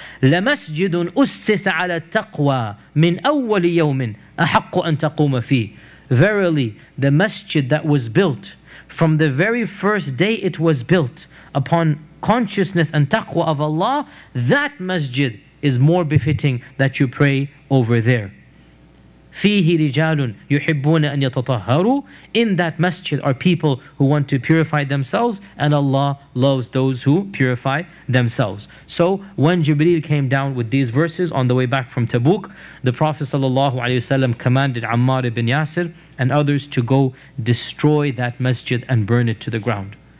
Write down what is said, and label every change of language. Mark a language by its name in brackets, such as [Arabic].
[Arabic] لمسجد أسس على التقوى من أول يوم أحق أن تقوم فيه. [English] Verily, the masjid that was built from the very first day it was built upon consciousness and taqwa of Allah, that masjid is more befitting that you pray over there. [Arabic] فيه رجال يحبون أن يتطهروا. [English] In that masjid are people who want to purify themselves, and Allah loves those who purify themselves. So when Jibreel came down with these verses on the way back from Tabuk, the Prophet ﷺ commanded Ammar ibn Yasir and others to go destroy that masjid and burn it to the ground.